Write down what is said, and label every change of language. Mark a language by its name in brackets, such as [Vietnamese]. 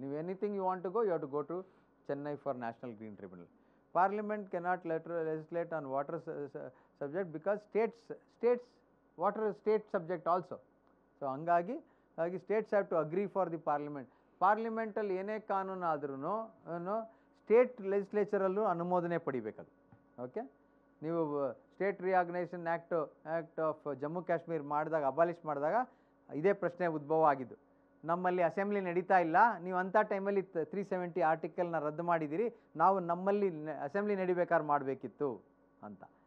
[Kannada] ನೀವು [English] Anything you want to go, you have to go to Chennai for national green tribunal. Parliament cannot legislate on water subject because states water is state subject also. So [Kannada] hangagi [English] states have to agree for the parliament. [Kannada] ಪಾರ್ಲಿಮೆಂಟಲ್ಲಿ ಏನೇ ಕಾನೂನು ಆದ್ರೂ state ಲೆಜಿಸ್ಲೇಚರಲ್ಲೂ ಅನುಮೋದನೆ ಪಡಿಬೇಕದು. Okay, ನೀವು state reorganisation act of Jammu Kashmir ಮಾಡಿದಾಗ, abolish ಮಾಡಿದಾಗ ಇದೇ ಪ್ರಶ್ನೆ ಉದ್ಭವ ಆಗಿದ್ದು. ನಮ್ಮಲ್ಲಿ ಅಸೆಂಬ್ಲಿ ನಡೀತಾ ಇಲ್ಲ, ನೀವು ಅಂಥ ಟೈಮಲ್ಲಿ 370 ಆರ್ಟಿಕಲ್ನ ರದ್ದು ಮಾಡಿದ್ದೀರಿ, ನಾವು ನಮ್ಮಲ್ಲಿ ಅಸೆಂಬ್ಲಿ ನಡಿಬೇಕಾದ್ರೆ ಮಾಡಬೇಕಿತ್ತು ಅಂತ.